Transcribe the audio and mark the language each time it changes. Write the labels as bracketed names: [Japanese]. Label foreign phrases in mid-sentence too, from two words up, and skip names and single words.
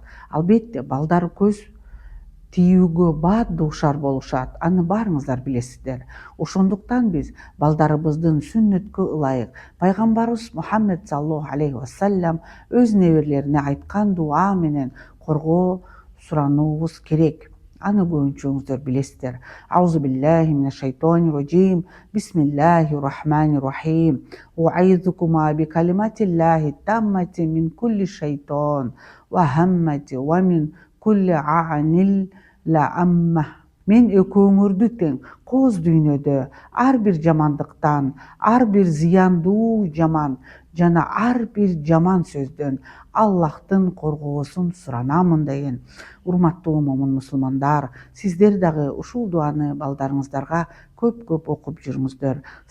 [Kyrgyz] Албетте, балдар көз тийүүгө бат дуушар болушат. Аны баарыңыздар билесиздер. Ошондуктан биз балдарыбыздын сүннөткө ылайык пайгамбарыбыз Мухаммед [Arabic] صلى الله عليه وسلم [Kyrgyz] өз неберелерине айткан дуа менен коргоо сурануубуз керек. Аны көбүнчөңүздөр билесиздер. [Arabic] أعوذ بالله من الشيطان الرجيم. بسم الله الرحمن الرحيم. وأعيذكما بكلمات الله التامة من كل شيطان وهامة ومن كل عين لامة. [Kyrgyz] Мен экөөңөрдү тең кооз дүйнөдө ар бир жамандыктан, ар бир зыяндуу жаман жана ар бир жаман сөздөн Аллахтын коргоосун суранамын деген. Урматтуу момун мусулмандар, сиздер дагы ушул дуаны балдарыңыздарга көп окуп жүрүңүздөр.